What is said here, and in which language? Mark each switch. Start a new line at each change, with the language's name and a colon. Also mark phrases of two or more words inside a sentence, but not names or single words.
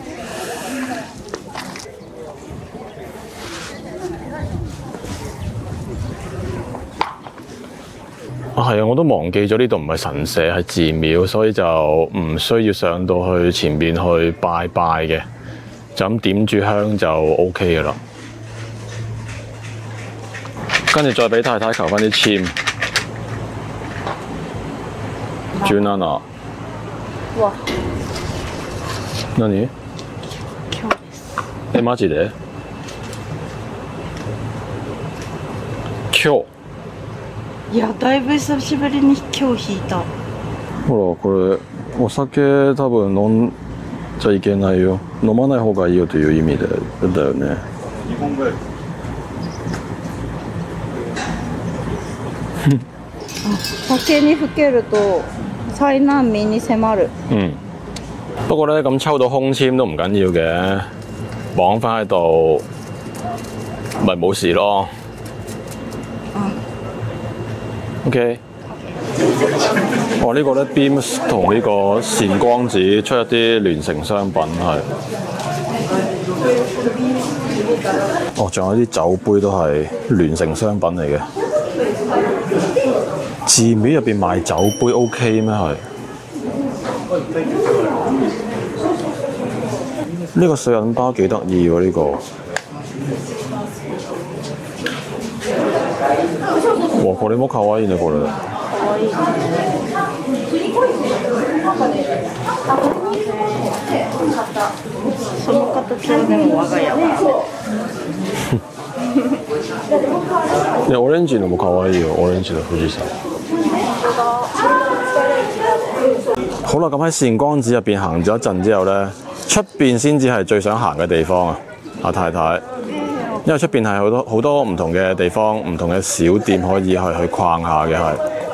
Cantonese: 係啊，我都忘記咗呢度唔係神社，係寺廟，所以就唔需要上到去前面去拜拜嘅，就咁點住香就 OK 嘅啦。跟住再俾太太求翻啲籤。17。哇。
Japanese: 何？マジで？今日。いや、だいぶ久しぶりに今日引いた。ほら、これお酒多分飲んじゃいけないよ。飲まない方がいいよという意味でだよね。日本語。酒にふけると災難民に迫る。
Cantonese: 不過咧，咁抽到空籤都唔緊要嘅，綁翻喺度咪冇事咯。OK， 呢個咧 Beams 同呢個善光寺出一啲聯成商品係。仲有啲酒杯都係聯成商品嚟嘅。寺廟入邊賣酒杯 OK 咩係？呢個水銀包幾得意喎，呢個。哇！
Japanese: これも可愛いね、これ。その形はでも我が家は。ね、オレンジのも可愛いよ，オレンジの富士山。
Cantonese: 好啦，咁喺善光寺入邊行咗一陣之後咧，出邊先至係最想行嘅地方啊！阿太太。因為出邊係好多唔同嘅地方，唔同嘅小店可以去逛下嘅係。